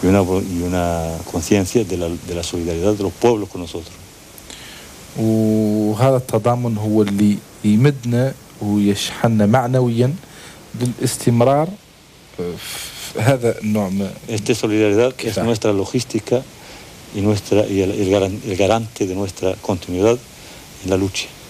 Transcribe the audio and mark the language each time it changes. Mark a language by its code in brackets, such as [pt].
[es] y una conciencia de la solidaridad de los pueblos con nosotros. [ar] وهذا التضامن هو اللي يمدنا ويشحننا معنويا للاستمرار في هذا النوع من [es] esta solidaridad es nuestra logística y nuestra y el garante de nuestra continuidad en la lucha.